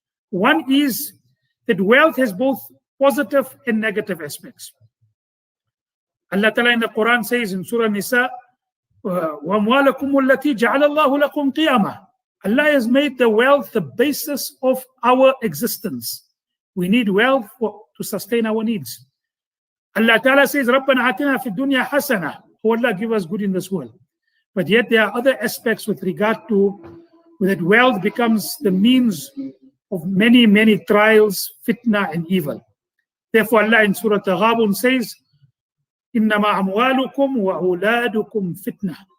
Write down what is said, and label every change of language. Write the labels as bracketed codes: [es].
[en] One is that wealth has both positive and negative aspects. Allah Ta'ala in the Quran says in Surah Nisa, [ar] وَأَمْوَالَكُمُ الَّتِي جَعَلَ اللَّهُ لَكُمْ قِيَامًا. [en] Allah has made the wealth the basis of our existence. We need wealth to sustain our needs. Allah Ta'ala says, [ar] رَبَّنَا آتِنَا فِي الدُّنْيَا حَسَنَةً. [en] Oh Allah, give us good in this world. But yet there are other aspects with regard to that wealth becomes the means of many, many trials, fitna and evil. Therefore Allah in Surah Taghabun says, [ar] إِنَّمَا أَمْوَالُكُمْ وَأَوْلَادُكُمْ فِتْنَةً.